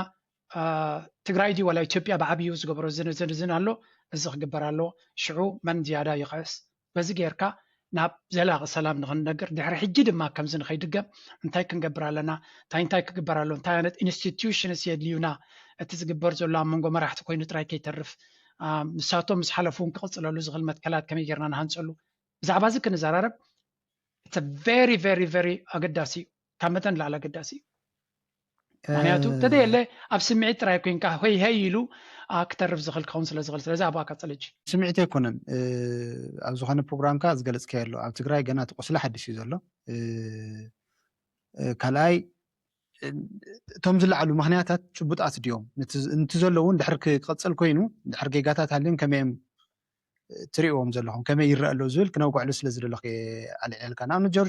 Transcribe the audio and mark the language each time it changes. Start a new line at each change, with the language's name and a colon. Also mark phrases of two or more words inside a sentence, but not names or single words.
Tigrinya: ትግራይ ዲ ወላ ኢትዮጵያ ብዓብዩ ዝገበሮ ዝን ኣሎ እዚ ክግበር ኣሎ ሽዑ መን ዝያዳ ይኸስ በዚ ጌርካ ናብ ዘላቒ ሰላም ንኽንነግር ድሕሪ ሕጂ ድማ ከምዚ ንኸይድገም እንታይ ክንገብር ኣለና እንታይ ክግበር ኣሎ እንታይ ዓይነት ኢንስቲትዩሽንስ የድልዩና እቲ ዝግበር ዘሎ ኣብ መንጎ መራሕቲ ኮይኑ ጥራይ ከይተርፍ ንሳቶም ምስ ሓለፉን ክቕፅለሉ ዝኽእል መትከላት ከመይ ጌርና ንሃንፀሉ ብዛዕባ እዚ ክንዘራረብ
English: it's a very very very
Tigrinya: ኣገዳሲ እዩ ካብ መጠን ላዕሊ ኣገዳሲ እዩ ምክንያቱ ተደየለ ኣብ ስምዒት ጥራይ ኮንካ ሆይ ሄይ ኢሉ ክተርፍ ዝኽእል ክኸውን ስለ ዝኽእል ስለዚ ኣብኣ ቀፅል እጂ ስምዒት ኣይኮነን ኣብ ዝኾነ ፕሮግራምካ ዝገለፅከዮ ኣሎ ኣብ ትግራይ ገና እቲ ቁስሊ ሓድሽ እዩ ዘሎ ካልኣይ እቶም ዝለዓሉ ምክንያታት ጭቡጣት ድዮም ነቲ ዘሎ እውን ድሕሪ ክቅፅል ኮይኑ ድሕሪ ጌጋታት ሃልዮም ከመይም ትሪእዎም ዘለኹም ከመይ ይረአ ኣሎ ዝብል ክነውግዕሉ ስለ ዝደለኹ ኣልዕልካ ንኣብነት ጆርጆ